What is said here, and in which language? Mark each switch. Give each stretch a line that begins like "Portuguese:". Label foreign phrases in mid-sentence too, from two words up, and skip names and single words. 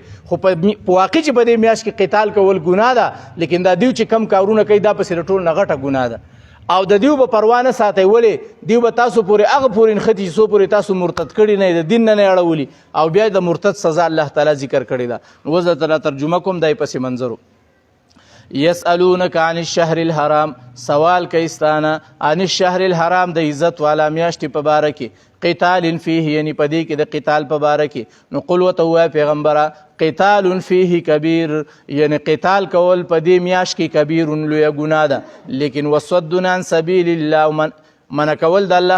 Pashto: خو په واقع چې په دې میاشت کې قتال کول ګناه ده، لیکن دا دیو چې کم کارونه کوي دا پسې د ټولو نه غټه ګناه ده. او د دیو به پروا نه ساتئ، ولې دیو به تاسو پورې هغه پورې نښتي چې څو پورې تاسو مرتد کړي نه د دین نه یې اړولي، او بیا د مرتد سزا الله تعالی ذکر کړې ده. نو اوس درته ترجمه کوم دا یې پسې منظرو.
Arabic: یسألونک عن الشهر الحرام،
Pashto: سوال کوي ستانه
Arabic: عن الشهر الحرام
Pashto: د عزت والا میاشتې په باره کې،
Arabic: قتال فیه
Pashto: یعنی په دې کې د قتال په باره کې. نو قل ورته ووایه پیغمبره
Arabic: قتال فیه کبیر،
Pashto: یعنی قتال کول په دې میاشت کې کبیر لویه ګناه ده، لیکن
Arabic: وصد عن سبیل الله
Pashto: منع کول د الله